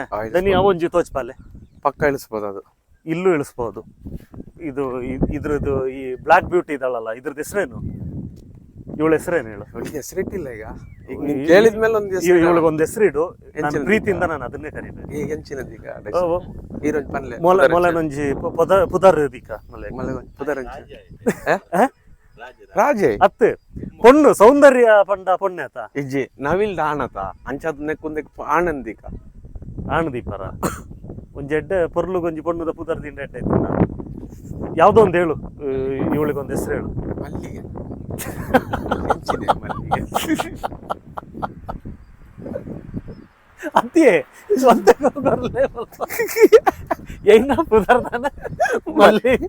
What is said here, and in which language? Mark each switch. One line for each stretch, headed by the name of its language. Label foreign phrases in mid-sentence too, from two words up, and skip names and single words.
Tulu: ದನಿ ಅವೊಂಜಿ ತೋಚ್ಪಾಲೆ
Kannada: ಪಕ್ಕ ಇಳಿಸ್ಬೋದು, ಅದು ಇಲ್ಲೂ ಇಳಿಸ್ಬೋದು. ಇದ್ರದ್ದು ಈ ಬ್ಲಾಕ್ ಬ್ಯೂಟಿ ಇದಾಳಲ್ಲ, ಇದ್ರದ್ದು ಹೆಸರೇನು? ಇವಳ ಹೆಸರೇನು ಹೇಳು? ಹೆಸರಿಟ್ಟಿಲ್ಲ ಈಗ ಕೇಳಿದ್ಮೇಲೆ ಒಂದು ಇವಳಿಗೊಂದು ಹೆಸರಿಡು. ಪ್ರೀತಿಯಿಂದ ನಾನು ಅದನ್ನೇ ಕರಿಬೇಕು.
Tulu: ಈಗ ಎಂಚಿನದ ಈಗ ಈರೋಜ್ ಪನ್ಲೆ ಮೊಲನೊಂಜಿ ಪುದರ್ದಿಕ ರಾಜೆ ಅತ್ತೆ ಪೊಣ್ಣು ಸೌಂದರ್ಯ ಪಂಡ ಪೊಣ್ಣೆತ ಇಜ್ಜಿ ನವಿಲ್ದ ಆಣತ ಅಂಚದ ನೆಕ್ಕೊಂದಕ್ಕೆ ಆನಂದಿಕ ಆಣದೀಪರ ಒಂಜಿ ಎಡ್ಡೆ ಪೊರ್ಲುಗೊಂಜಿ ಪೊಣ್ಣುದ ಪುದರ್ದಿಂದ ಎಡ್ಡೆ ಇತ್ತು.
Kannada: ಯಾವ್ದೋ ಒಂದು ಹೇಳು, ಇವಳಿಗೊಂದು ಹೆಸರು ಹೇಳು. ಮಲ್ಲಿಗೆ ಮಲ್ಲಿಗೆ
Tulu: ಅದೇ ಏನ ಪುದರ್ದಾನ ಮಲ್ಲಿಗೆ.